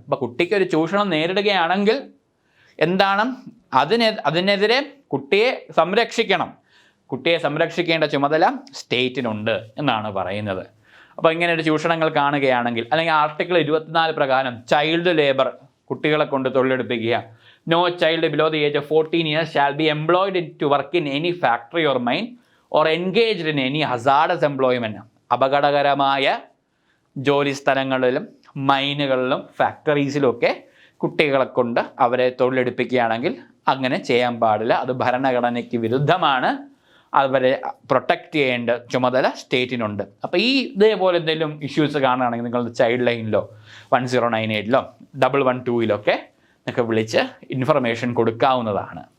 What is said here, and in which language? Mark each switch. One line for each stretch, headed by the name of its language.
Malayalam: അപ്പോൾ കുട്ടിക്കൊരു ചൂഷണം നേരിടുകയാണെങ്കിൽ എന്താണ്, അതിനെതിരെ കുട്ടിയെ സംരക്ഷിക്കണം. കുട്ടിയെ സംരക്ഷിക്കേണ്ട ചുമതല സ്റ്റേറ്റിനുണ്ട് എന്നാണ് പറയുന്നത്. അപ്പോൾ ഇങ്ങനെ ഒരു ചൂഷണങ്ങൾ കാണുകയാണെങ്കിൽ, അല്ലെങ്കിൽ ആർട്ടിക്കിൾ 24 പ്രകാരം ചൈൽഡ് ലേബർ, കുട്ടികളെ കൊണ്ട് തൊഴിലെടുപ്പിക്കുക.
English: No child below the age of 14 years shall be employed to work in any factory or mine or engaged in any hazardous employment.
Malayalam: അപകടകരമായ ജോലി സ്ഥലങ്ങളിലും മൈനുകളിലും ഫാക്ടറീസിലുമൊക്കെ കുട്ടികളെ കൊണ്ട് അവരെ തൊഴിലെടുപ്പിക്കുകയാണെങ്കിൽ അങ്ങനെ ചെയ്യാൻ പാടില്ല. അത് ഭരണഘടനയ്ക്ക് വിരുദ്ധമാണ്. അവരെ പ്രൊട്ടക്റ്റ് ചെയ്യേണ്ട ചുമതല സ്റ്റേറ്റിനുണ്ട്. അപ്പോൾ ഈ ഇതേപോലെ എന്തെങ്കിലും ഇഷ്യൂസ് കാണുകയാണെങ്കിൽ നിങ്ങൾ ചൈൽഡ് ലൈനിലോ 1098 112 ഒക്കെ വിളിച്ച് ഇൻഫർമേഷൻ കൊടുക്കാവുന്നതാണ്.